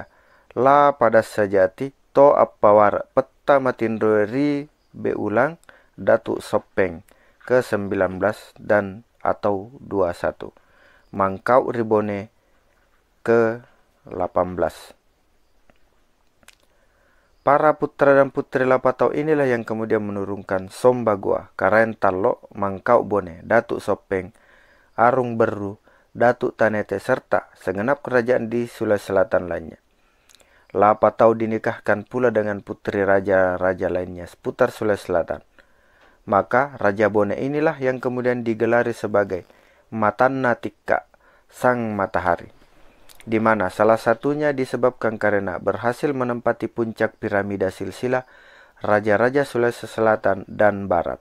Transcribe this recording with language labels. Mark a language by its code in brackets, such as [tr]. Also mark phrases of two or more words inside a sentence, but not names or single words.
[id] La Padas Sajati To Appawar Peta Matinrue Ri Beulang Datuk Sopeng ke-19 dan atau 21 Mangkau Ribone ke-18. Para putra dan putri Lapa Tau inilah yang kemudian menurunkan Somba Goa, Karaeng Talo, Mangkau Bone, Datuk Sopeng, Arung Beru, Datuk Tanete serta segenap kerajaan di Sulawesi Selatan lainnya. Lapa Tau dinikahkan pula dengan putri raja-raja lainnya seputar Sulawesi Selatan. Maka Raja Bone inilah yang kemudian digelari sebagai Matanna Tika, Sang Matahari, di mana salah satunya disebabkan karena berhasil menempati puncak piramida silsilah Raja-Raja Sulawesi Selatan dan Barat.